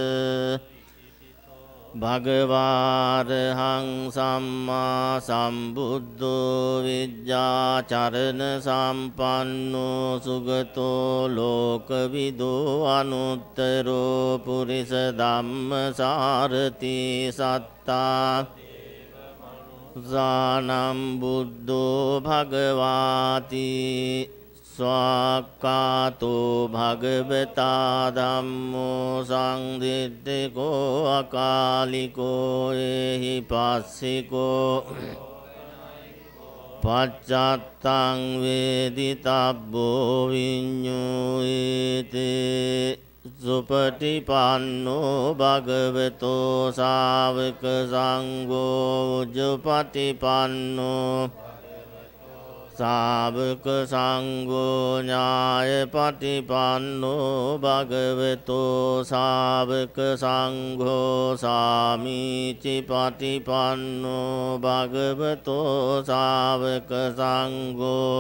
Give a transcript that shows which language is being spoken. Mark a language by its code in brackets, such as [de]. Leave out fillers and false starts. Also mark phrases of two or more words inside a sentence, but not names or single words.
[pi] භගවාරහං සම්මා සම්බුද්ධෝ විජ්ජාචරණ සම්පන්නෝ සුගතෝ ලෝකවිදෝ අනුත්තරෝ පුරිස ධම්මසාරති සත්තා සානම් බුද්ධෝ භගවාති ස්වාක්ඛාතෝ භගවතා ධම්මෝ සංදිට්ඨිකෝ අකාලිකෝ එහි පස්සිකෝ පච්චත්තං වේදිතබ්බෝ විඤ්ඤුයිතේ සුපටිපන්නෝ භගවතෝ ශාවක සංඝෝ උජ්ජපටිපන්නෝ ශාවක සංඝෝ ඥායපටිපන්නෝ භගවතෝ ශාවක සංඝෝ සාමීචි පටිපන්නෝ භගවතෝ ශාවක සංඝෝ